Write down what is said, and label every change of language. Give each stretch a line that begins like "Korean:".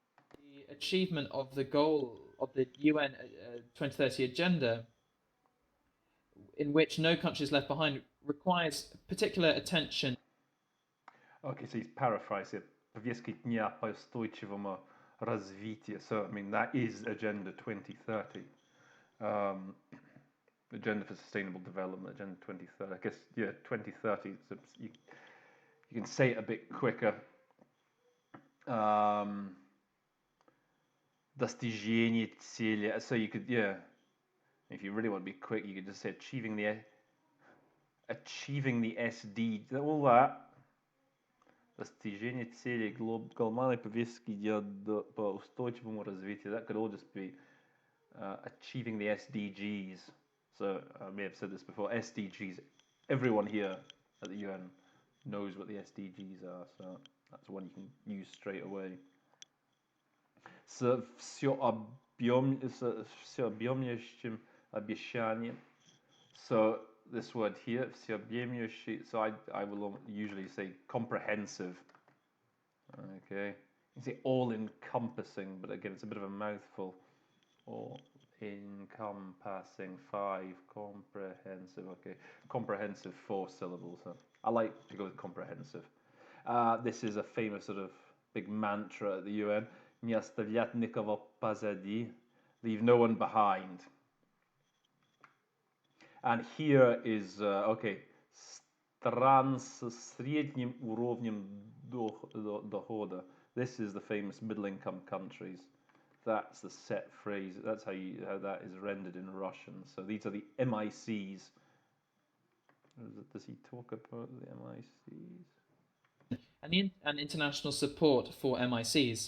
English: The achievement of the goal of the UN 2030 agenda, in which no country is left behind, requires particular attention. Okay, so he's paraphrasing.
Russian: Повестки дня по устойчивому развитию.
English: So, I mean, that is Agenda 2030. Agenda for Sustainable Development, Agenda 2030. I guess, yeah, 2030. So you can say it a bit quicker.
Russian: Достижение цели.
English: So you could, yeah, if you really want to be quick, you could just say achieving the SD, all that.
Russian: Достижение цели глобальной повестки дня по устойчивому развитию.
English: That could all just be achieving the SDGs. So I may have said this before. SDGs. Everyone here at the UN knows what the SDGs are. So that's one you can use straight away.
Russian: С всеобъемлющим обещанием.
English: So this word here,
Russian: всеобъемлющий,
English: so I will usually say comprehensive. Okay. You say all-encompassing, but again, it's a bit of a mouthful. All-encompassing, 5, comprehensive. Okay. Comprehensive, 4 syllables. So I like to go with comprehensive. This is a famous sort of big mantra at the UN.
Russian: Не оставлять никого позади.
English: Leave no one behind. And here is, okay,
Russian: стран с средним уровнем дохода.
English: This is the famous middle-income countries. That's the set phrase. That's how that is rendered in Russian. So these are the MICs. Does he talk about the MICs? And international support for MICs.